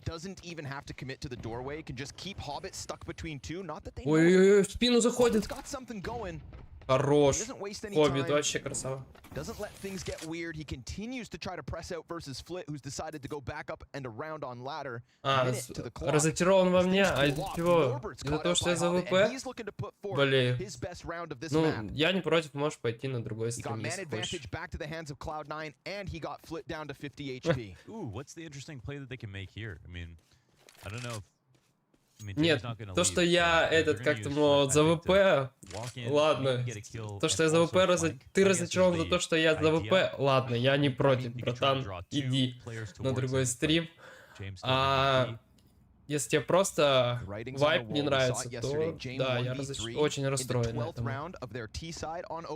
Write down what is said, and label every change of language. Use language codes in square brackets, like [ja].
[en] Doesn't even have to commit to the doorway. Can just keep Hobbit stuck between two. Not that they [ru] Ой-ой-ой, в спину заходит. [en] It's got something going. [ru] Хорош. Хоббит вообще красава. [en] Doesn't let things get weird. He continues to try to press out versus Flit, who's decided to go back up and around on ladder. [ru] Разочарован во мне, а из-за чего? Из-за того, что я за ВП болею. Ну, я не против, можешь пойти на другой стрим, если хочешь. [en] Back to the hands of Cloud9, and he got Flit down to 50 HP. Ooh, what's the interesting play that they can make here? I mean, I don't know if [ru] Нет, то, что я как-то, мол, за ВП, ладно. То, что я за ВП, ты разочарован за то, что я за ВП, ладно, я не против, братан, иди на другой стрим. А если тебе просто вайп не нравится, то да, я очень расстроен этому.